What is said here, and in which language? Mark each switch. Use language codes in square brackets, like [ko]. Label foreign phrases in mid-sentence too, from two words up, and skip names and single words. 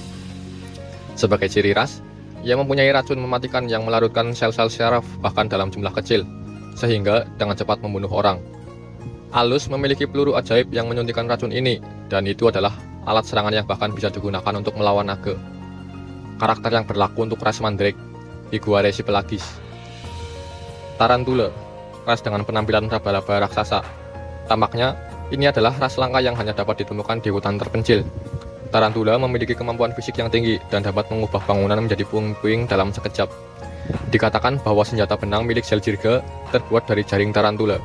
[id] Sebagai ciri ras, ia mempunyai racun mematikan yang melarutkan sel-sel syaraf bahkan dalam jumlah kecil, sehingga dengan cepat membunuh orang. Alus memiliki peluru ajaib yang menyuntikkan racun ini, dan itu adalah alat serangan yang bahkan bisa digunakan untuk melawan naga. Karakter yang berlaku untuk ras Mandrake, Iguarecipelagis. Tarantula, ras dengan penampilan laba-laba raksasa. Tampaknya, ini adalah ras langka yang hanya dapat ditemukan di hutan terpencil. Tarantula memiliki kemampuan fisik yang tinggi dan dapat mengubah bangunan menjadi puing-puing dalam sekejap. Dikatakan bahwa senjata benang milik Zeldirga terbuat dari jaring tarantula.